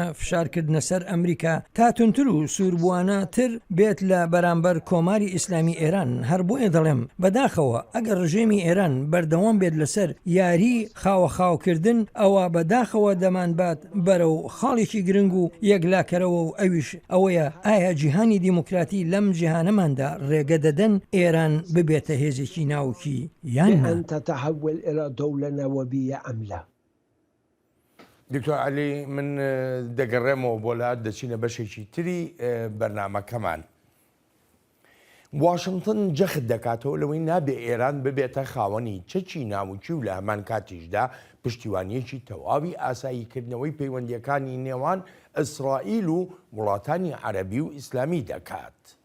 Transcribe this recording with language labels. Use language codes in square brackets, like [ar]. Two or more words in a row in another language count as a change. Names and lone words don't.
[ckb] فشارکردنە سەر ئەمریکا تا تونتر و سووربووانە تر بێت لە بەرامبەر کۆماری ئیسلامی ئێران هەر بۆیە دەڵێم بەداخەوە ئەگەر ڕژێمی ئێران بەردەوام بێت لەسەر یاری خاوەخاوکردن ئەوە بەداخەوە دەمانبات بەرەو خاڵێکی گرنگ و یەکلاکەرەوە و ئەویش ئەوەیە ئایا جیهانی دیموکراتی لەم جیهانەماندا ڕێگە دەدەن ئێران ببێتە هێزێکی ناوکی یان [ar] أن تتحول إلى دولة نووية أم لا؟ [ckb] دکتۆر عەلی من دەگەڕێمەوە بۆ لات دەچینە بەشێکی تری بەرنامەکەمان. واشنگتن جەخت دەکاتەوە لەوەی نابێ ئێران ببێتە خاوەنی چەکی ناوچی و لە هەمان کاتیشدا پشتیوانیەکی تەواوی ئاساییکردنەوەی پەیوەندیەکانی نێوان ئیسرائیل و وڵاتانی عەرەبی و ئیسلامی دەکات.